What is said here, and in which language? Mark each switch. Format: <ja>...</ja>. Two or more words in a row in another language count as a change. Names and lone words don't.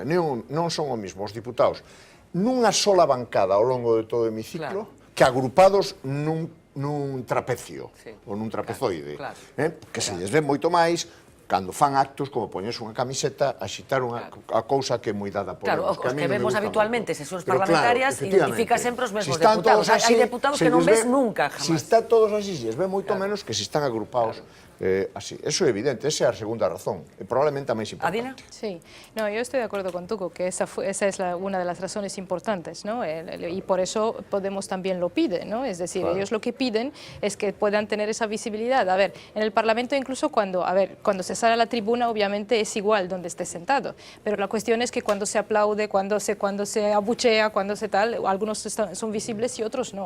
<gl>Non son os mesmos diputados nunha sola bancada ao longo de todo o hemiciclo que agrupados nun trapecio, ou nun trapezoide, que se lles ve moito máis cando fan actos como poñerse unha camiseta, axitar a cousa que é moi dada por Claro, os que vemos habitualmente sesións parlamentarias identifica sempre os mesmos deputados. Hai deputados que non ves nunca, jamás. Se está todos así, se ve moito menos que se están agrupados así. Eso é evidente, esa é a segunda razón, e probablemente a máis importante. Adina?</gl> <es>Sí, no, yo estoy de acuerdo con Tuco, que esa es una de las razones importantes, ¿no? Y por eso Podemos también lo pide, ¿no? Es decir, ellos lo que piden es que puedan tener esa visibilidad. A ver, en el Parlamento incluso cuando se sale a la tribuna, obviamente es igual donde esté sentado, pero la cuestión es que cuando se aplaude, cuando se abuchea, cuando se tal, algunos son visibles y otros no.</es>